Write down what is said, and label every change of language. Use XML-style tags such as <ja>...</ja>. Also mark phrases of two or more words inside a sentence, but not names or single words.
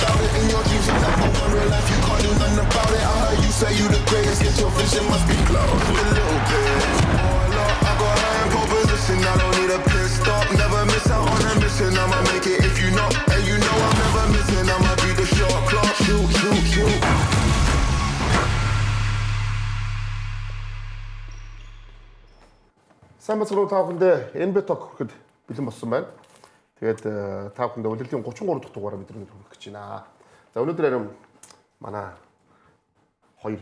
<en>In your dreams, you never want real life, you can't do nothing about it. I heard you say you the greatest, get your vision must be close a little bit. Oh Lord, I got high in pole position, I don't need a pit stop. Never miss out on a mission, I'ma make it if you know. And you know I'm never missing, I'ma be the short clock. Shoot.</en> <mn>Сайн бацруу та бүхэндээ NB Talk гэхэд бэлэн болсон байна. Тэгээд та бүхэндээ удирдлагын 33 дахь дугаараа бид хүргэх гэж байна. За өнөөдөр харин манай хоёр</mn>